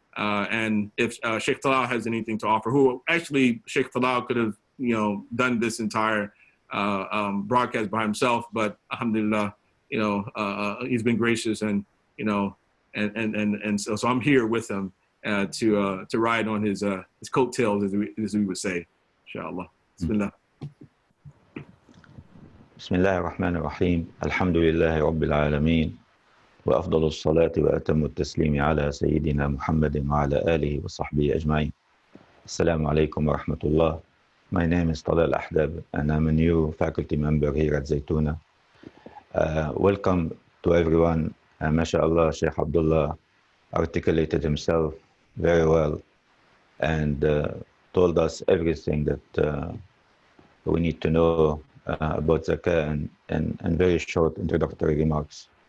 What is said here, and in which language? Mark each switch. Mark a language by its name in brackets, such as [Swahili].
[English] And if Sheikh Talal has anything to offer, who actually Sheikh Talal could have, you know, done this entire broadcast by himself, but alhamdulillah, you know, he's been gracious, and you know, and so I'm here with him to ride on his coattails, as we would say, inshallah. [Arabic] Bismillah. بسم الله الرحمن الرحيم الحمد لله رب العالمين وأفضل الصلاة وأتم التسليم على سيدنا محمد وعلى آله وصحبه أجمعين. Assalamu alaikum wa rahmatullah. [English] My name is Talal Ahdab and I'm a new faculty member here at Zaytuna. Welcome to everyone. MashaAllah, Sheikh Abdullah articulated himself very well and told us everything that we need to know about Zakah and very short introductory remarks.